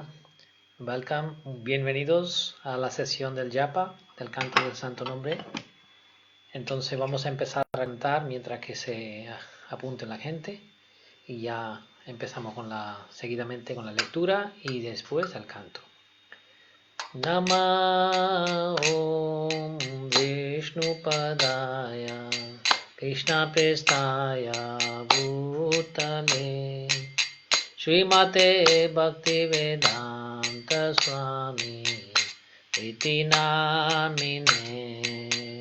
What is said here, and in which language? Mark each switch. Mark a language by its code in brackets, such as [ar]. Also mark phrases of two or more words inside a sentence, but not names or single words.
[en] Welcome, [es] bienvenidos a la sesión del Japa, del canto del Santo Nombre. Entonces vamos a empezar a cantar mientras que se apunte la gente y ya empezamos seguidamente con la lectura y después el canto. [sa] नम ॐ विष्णुपादाय कृष्ण प्रेष्ठाय भूतले श्रीमते भक्तिवेदान्त स्वामी इति नामिने.